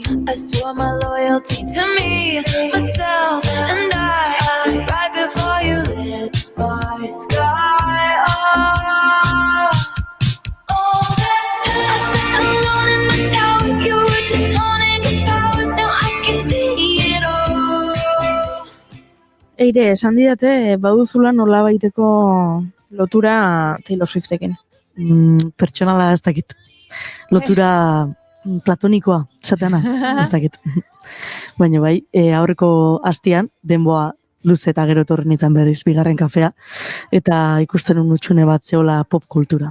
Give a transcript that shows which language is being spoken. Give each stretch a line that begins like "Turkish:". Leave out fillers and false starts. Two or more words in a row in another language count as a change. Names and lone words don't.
English: I swore my loyalty to me, myself, and I. Right before you lit my sky up. All that time I sat alone in my tower. You were just honing your powers. Now I can see it all.
Basque: Eire, esan didate, baduzula nola baiteko lotura Taylor Swiftekin. Pertsonala ez dakit. Lotura platonikoa, esateana, ez dakit. Baina bai, aurreko hastian, denboa luze eta gero etorri nintzen berriz, bigarren kafea, eta ikusten utxune bat zeola pop kultura.